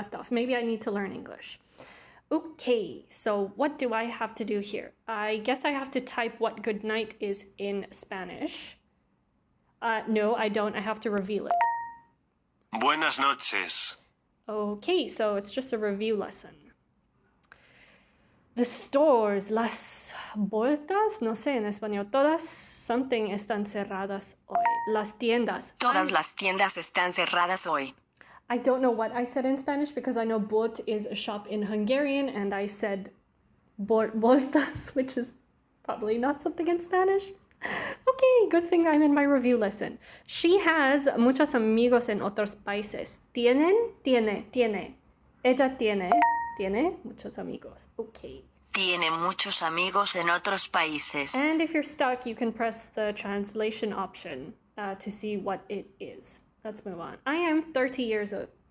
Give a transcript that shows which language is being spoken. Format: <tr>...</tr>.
<en>Maybe I need to learn English. Okay, so what do I have to do here? I guess I have to type what good night is in Spanish. No, I don't. I have to reveal it.</en> <es>Buenas noches.</es> <en>Okay, so it's just a review lesson. The stores,</en> <es>las boltas, no sé en español, todas</es> <en>something</en> <es>están cerradas hoy. Las tiendas. Todas las tiendas están cerradas hoy.</es> <en>I don't know what I said in Spanish because I know bolt is a shop in Hungarian and I said boltas, which is probably not something in Spanish. Okay, good thing I'm in my review lesson. She has</en> <es>muchos amigos en otros países. Tiene. Ella tiene muchos amigos.</es> <en>Okay.</en> <es>Tiene muchos amigos en otros países.</es> <en>And if you're stuck, you can press the translation option to see what it is. Let's move on. I am 30 years old.</en>